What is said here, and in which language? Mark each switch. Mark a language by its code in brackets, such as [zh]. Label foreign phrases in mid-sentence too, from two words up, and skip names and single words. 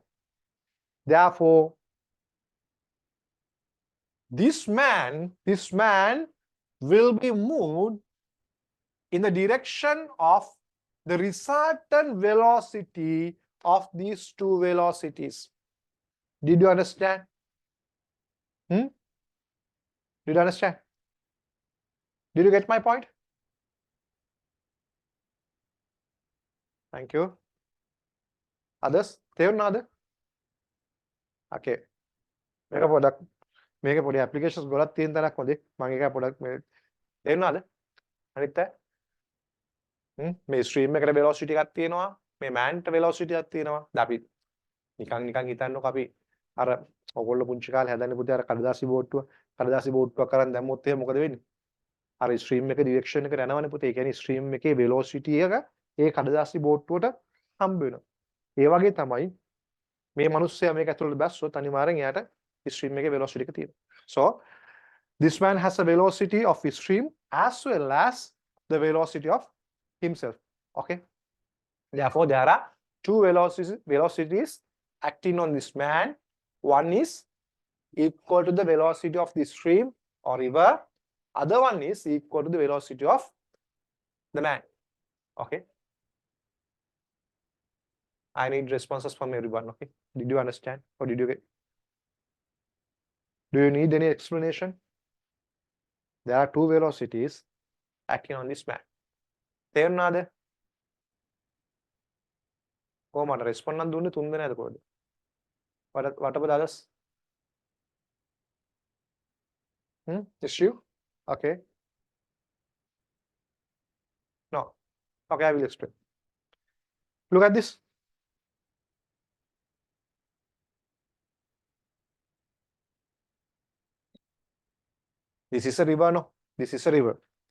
[en] Therefore, this man will be moved in the direction of the resultant velocity of these two velocities. Did you understand? Did you understand? Did you get my point? Thank you. Others? [si] තේරුණාද? Okay. මේක පොඩි applications ගොඩක් තියෙන තරක් හොඳේ. මම ඒක පොඩක් තේරුණාද? අනිත් අය? මේ stream එකට velocity එකක් තියෙනවා. මේ man ට velocity එකක් තියෙනවා. දැන් අපි නිකන් හිතන්නකො අපි අර ඔයගොල්ලෝ පුංචි කාලේ හදන්නේ පුතේ අර කඩදාසි බෝට්ටුවක් කරන් දැම්මොත් එහෙම මොකද වෙන්නේ? අර stream එක direction එකට යනවනේ පුතේ. ඒ කියන්නේ stream එකේ velocity එක ඒ කඩදාසි බෝට්ටුවට හම්බ වෙනවා. ඒ වගේ තමයි මේ මිනිස්සයා මේක ඇතුළට බැස්සොත් අනිවාර්යෙන් එයාට stream එකේ velocity එක තියෙනවා. [en] So this man has a velocity of his stream as well as the velocity of himself. Okay. Therefore, there are two velocities acting on this man. One is equal to the velocity of the stream or river. Other one is equal to the velocity of the man. Okay. I need responses from everyone. Okay. Did you understand or did you get? Do you need any explanation? There are two velocities acting on this man. [si] තේරුණාද? කොහමද respond නම් දුන්නේ 3 දෙනාද කොහොමද? [en] What about others? Just you? Okay. No. Okay, I will explain. Look at this. This is a river, no? This is a river.